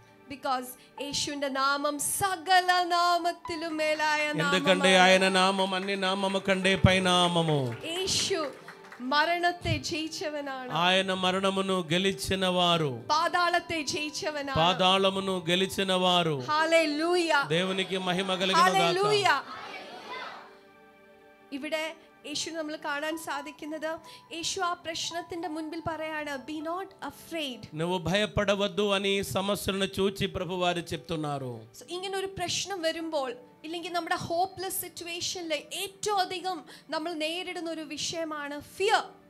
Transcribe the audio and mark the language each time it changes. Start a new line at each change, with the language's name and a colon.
Malayalam: Because യേശുവിന്റെ നാമം സകല നാമത്തിലും മേലായ
Telugu: ఎందుకంటే ఆయన నామం అన్ని నామము కంటే పైనామము.
Malayalam: യേശു മരണത്തെ ജയിച്ചവനാണ്.
Telugu: ఆయన మరణమును గెలిచిన వారు,
Malayalam: പാതാളത്തെ ജയിച്ചവനാണ്.
Telugu: పాతాళమును గెలిచిన వారు. Hallelujah. దేవునికి మహిమ కలుగును గాక. Hallelujah. ഇവിടെ
Malayalam: യേശു നമ്മൾ കാണാൻ സാധിക്കുന്നത് യേശു ആ പ്രശ്നത്തിന്റെ മുൻപിൽ പറയാണ്,
English: be not afraid,
Telugu: నువ్వు భయపడవద్దు అని సమస్యలను చూచి ప్రభువారు చెప్తున్నారు.
Malayalam: ഇങ്ങനെ ഒരു പ്രശ്നം വരുമ്പോൾ ഇല്ലെങ്കിൽ നമ്മുടെ ഹോപ്പ്ലെസ് സിറ്റുവേഷനിൽ ഏറ്റവും അധികം നമ്മൾ നേരിടുന്ന ഒരു വിഷയമാണ് ഫിയർ.